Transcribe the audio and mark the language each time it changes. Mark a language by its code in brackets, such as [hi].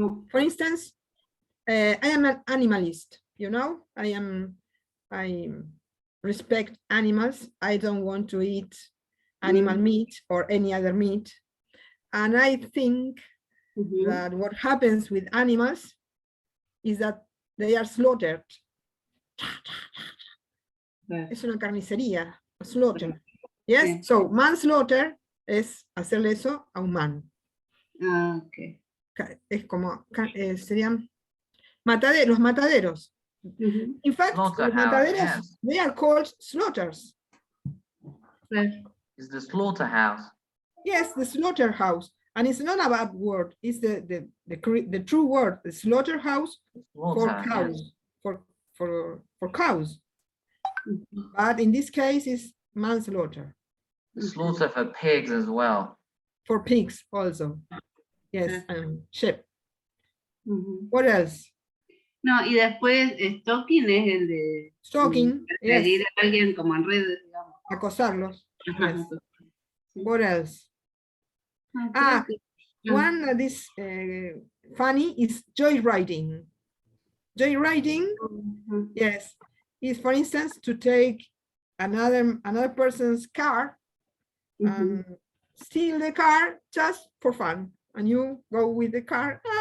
[en] For instance, I am an animalist, you know, I respect animals. I don't want to eat animal meat or any other meat. And I think that what happens with animals is that they are slaughtered. [es] Es una carnicería, [en] a slaughter. Yes, so manslaughter [es] es hacerle eso a un [en] man. Okay. [es] Es como, serían los mataderos. [en] In fact, [es] los mataderos, [en] they are called slaughters. It's the slaughterhouse. Yes, the slaughterhouse. And it's not a bad word. It's the true word, the slaughterhouse for cows. For cows. But in this case, it's manslaughter. The slaughter for pigs as well. For pigs also. Yes, and sheep. What else? [es] No, y después stalking es el de [en] stalking, [es] seguir a alguien como en redes, digamos. Acosarlos. [en] Yes. What else? One that is funny is joyriding. Joyriding, yes, is, for instance, to take another person's car and steal the car just for fun, and you go with the car.